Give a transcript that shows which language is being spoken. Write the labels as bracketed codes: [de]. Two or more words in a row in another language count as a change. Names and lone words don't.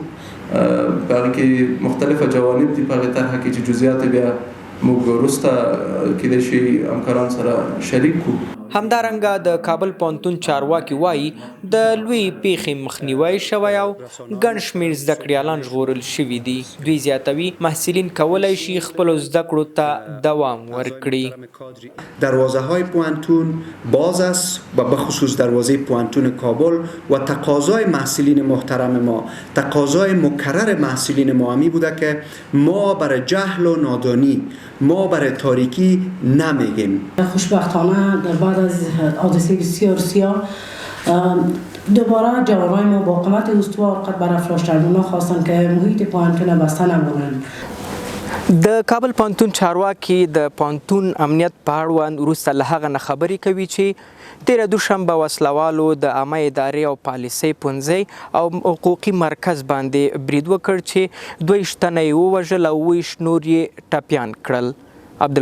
[ps] په هغې کې مختلفه جوانب دي په هغې طرحه کې چې جزئیات بیا موږ وروسته کیدای شي همکارانو سره شریک کړو. همدارنګه د کابل پوهنتون چارواکي وایي د لویې پیښې مخنیوی شوی او ګڼ شمېر زده کړیالان ژغورل شوي دي. دوی زیاتوي محصلین کولی شي خپلو زده کړو ته دوام ورکړي. [fa] دروازه های پوهنتون باز است و به خصوص دروازه پوهنتون کابل و تقاضای محصلین محترم ما، تقاضای مکرر محصلین ما همی بوده که ما برای جهل و نادانی، ما برای تاریکی نمیگیم. خوشبختانه در بعد از حادثه بسیار دوباره جوانای ما با قامت استوار قد برافراشتند. اونا خواستن که محیط پوهنتون بسته نمونند. [ps] د کابل پوهنتون چارواکي د پوهنتون امنیت په اړوند وروسته له هغه نه خبرې کوي چې تیره دوشنبه وسلوالو د عامه ادارې او پالیسۍ پوهنځی او حقوقي مرکز باندې برید وکړ چې 22 تنه یې ووژل او 20 نور یې ټپیان کړل.